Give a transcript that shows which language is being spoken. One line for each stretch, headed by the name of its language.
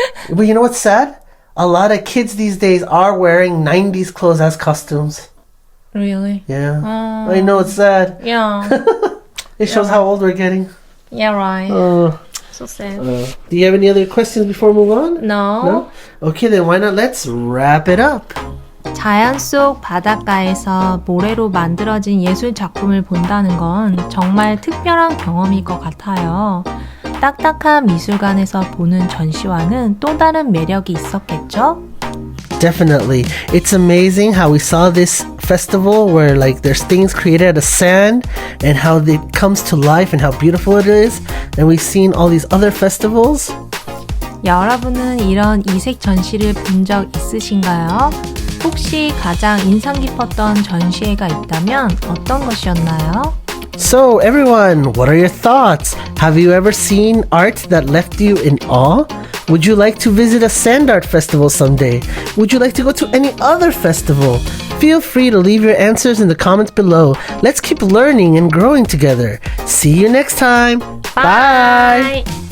English: But you know what's sad? A lot of kids these days are wearing 90s clothes as costumes. Really? Yeah. I know, it's sad. Yeah. It shows how old we're getting. Yeah, right. Uh, So sad. Do you have any other questions before we move on? No. Okay, then why not let's wrap it up.
Korean: 자연 속 바닷가에서 모래로 만들어진 예술 작품을 본다는 건 정말 특별한 경험일 것 같아요. 딱딱한 미술관에서 보는 전시와는 또 다른 매력이 있었겠죠?
English: Definitely. It's amazing how we saw this festival where like there's things created out of sand and how it comes to life and how beautiful it is. And we've seen all these other festivals.
Korean: 여러분은 이런 이색 전시를 본 적 있으신가요? 혹시 가장 인상 깊었던 전시회가 있다면 어떤 것이었나요?
English: So everyone, what are your thoughts? Have you ever seen art that left you in awe? Would you like to visit a sand art festival someday? Would you like to go to any other festival? Feel free to leave your answers in the comments below. Let's keep learning and growing together. See you next time. Bye.